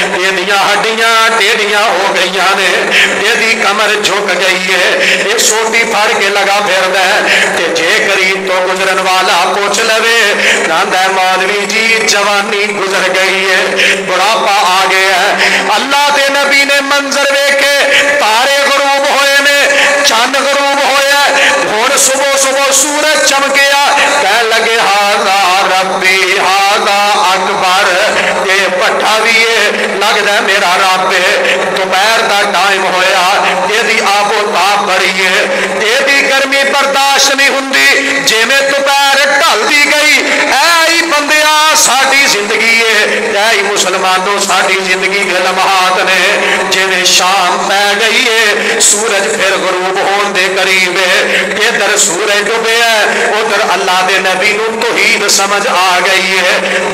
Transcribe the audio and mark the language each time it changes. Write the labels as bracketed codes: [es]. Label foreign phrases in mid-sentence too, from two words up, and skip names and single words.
[pa] ایدیاں ہڈیاں ٹیڑھیاں ہو گئی نے ایدی کمر جھک گئی ہے یہ سوٹی پھڑ کے لگا پھردا ہے تے جے قریب توں گزرن والا پچھ لوے کہندا مولوی جی جوانی گزر گئی ہے بڑھاپا آ گیا ہے. اللہ کے نبی نے منظر ویکھے تارے غروب ہوئے نے چند غروب ہویا ہن صبح صبح سورج چمکیا کہ لگے [ar] هذا ربي هذا أكبر. [pa] یہ بھٹھا بھی ہے لگدا میرا رب ہے. دوپہر کا ٹائم ہویا یدی آبو تاپ بڑی ہے یدی گرمی برداشت نہیں ہندی جویں دوپہر ڈھلدی گئی اے بندیا ساڈی زندگی ہے اے مسلمانوں ساڈی زندگی کے لمحات نے جویں شام پے گئی ہے سورج پھر غروب ہونے دے قریب ہے ادھر سورج ڈبے ہے ادھر اللہ دے نبی نوں توحید سمجھ آ گئی ہے.